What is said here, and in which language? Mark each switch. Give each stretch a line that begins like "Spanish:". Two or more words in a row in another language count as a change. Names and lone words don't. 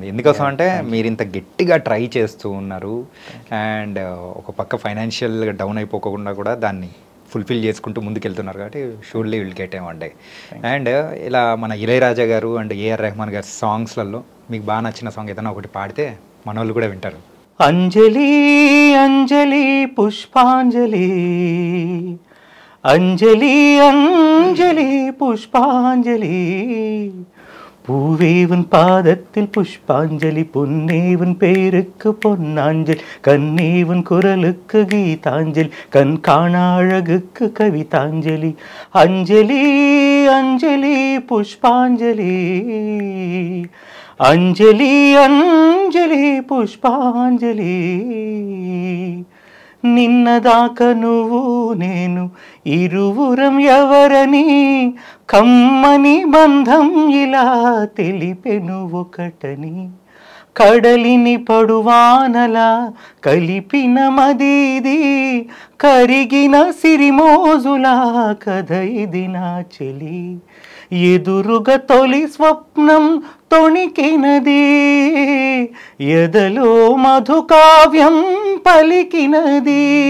Telugu: ఎందుకోసం అంటే మీరు ఇంత గట్టిగా ట్రై చేస్తూ ఉన్నారు అండ్ ఒక పక్క
English: financially down
Telugu: అయిపోకుండా కూడా దాన్ని ఫుల్ఫిల్ చేసుకుంటూ ముందుకెళ్తున్నారు కాబట్టి
English: surely will get a one day.
Telugu: అండ్ ఇలా మన ఇళయరాజా గారు అండ్ ఏఆర్ రెహమాన్ గారి సాంగ్స్లలో మీకు బాగా నచ్చిన సాంగ్ ఏదైనా ఒకటి పాడితే మన వాళ్ళు కూడా వింటారు.
Tamil: అంజలి అంజలి పుష్పాంజలి, అంజలి అంజలి புஷ்பாஞ்சலி, பூவேவன் பாதத்தில் புஷ்பாஞ்சலி, பொன்னேவன் பேருக்கு பொன்னாஞ்சலி, கண்ணேவன் குரலுக்கு கீதாஞ்சலி, கண் காண அழகுக்கு கவிதாஞ்சலி. அஞ்சலி அஞ்சலி புஷ்பாஞ்சலி,
Telugu: అంజలి అంజలి పుష్పాంజలి, నిన్నదాక నువ్వు నేను ఇరువురం ఎవరని కమ్మని బంధం ఇలా తెలిపెను ఒకటని, కడలిని పడువానలా కలిపిన మదిది, కరిగిన సిరిమోజులా కథ ఇది నా చెలి, ఎదురుగా తొలి స్వప్నం తొణికినది, ఎదలో మధుకావ్యం పలికినది.